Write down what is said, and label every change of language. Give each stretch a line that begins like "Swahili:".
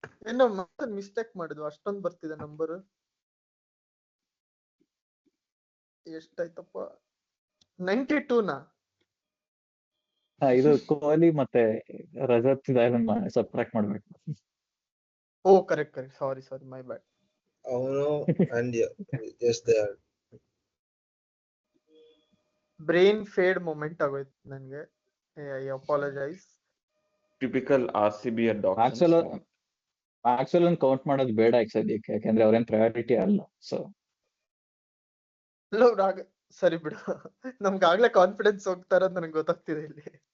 Kannada: ಏನೋ ಮಿಸ್ಟೇಕ್ ಮಾಡಿದ್ವು, ಅಷ್ಟೊಂದು ಬರ್ತಿದೆ ನಂಬರ್. ಎಷ್ಟಾಯ್ತಪ್ಪ? 92ನಾ? ಇದು ಕೊಹ್ಲಿ ಮತ್ತೆ ರಜತ್ ಸಬ್ಟ್ರಾಕ್ಟ್ ಮಾಡ್ಬೇಕು.
English: Oh correct sorry my bad. ಅವನು and yes they are.
Kannada: Brain feed moment ಆಗೋಯ್ತು ನನ್ಗೆ,
English: I apologise. Typical RCB at
Kannada: actual
English: auctions.
Kannada: Actual count ಮಾಡೋದು ಬೇಡ ಈಗ ಸದ್ಯಕ್ಕೆ, ಯಾಕಂದ್ರೆ ಅವ್ರೇನ್ ಪ್ರಯಾರಿಟಿ ಅಲ್ಲ.
English: so
Kannada: ಸರಿ ಬಿಡು, ನಮ್ಗಾಗ್ಲೇ ಕಾನ್ಫಿಡೆನ್ಸ್ ಹೋಗ್ತಾ ಇರೋದು ನನಗೆ ಗೊತ್ತಾಗ್ತಿದೆ ಇಲ್ಲಿ.